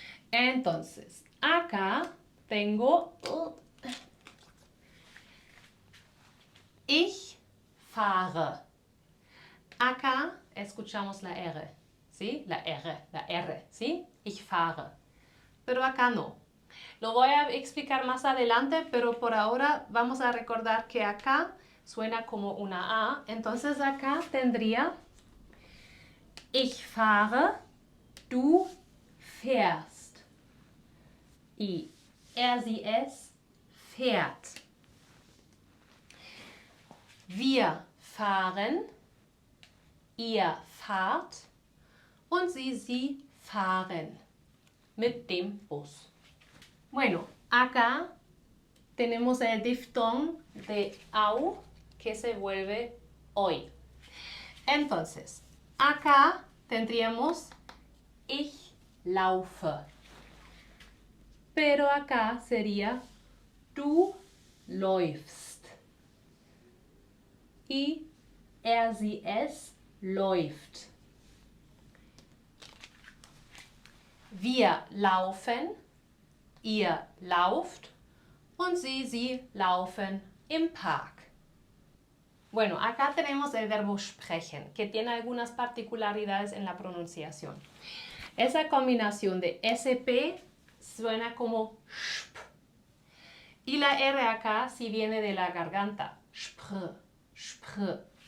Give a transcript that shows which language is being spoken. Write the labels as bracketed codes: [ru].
[es] Entonces, acá tengo [de] ich fahre. [es] Acá escuchamos la R, ¿sí? La R, ¿sí? [de] Ich fahre. [es] Pero acá no. Lo voy a explicar más adelante, pero por ahora vamos a recordar que acá suena como una A. Entonces acá tendría [de] ich fahre, du fährst. Y sie, es fährt. Wir fahren, ihr fahrt und sie fahren mit dem Bus. [es] Bueno, acá tenemos el diftong de au que se vuelve oi. Entonces, acá tendríamos [de] ich laufe. [es] Pero acá sería [de] du läufst. Y sie, es läuft. Wir laufen, ihr lauft und sie laufen im Park. [es] Bueno, acá tenemos el verbo sprechen, que tiene algunas particularidades en la pronunciación. Esa combinación de SP suena como sp. Y la R acá sí viene de la garganta. Spr, spr.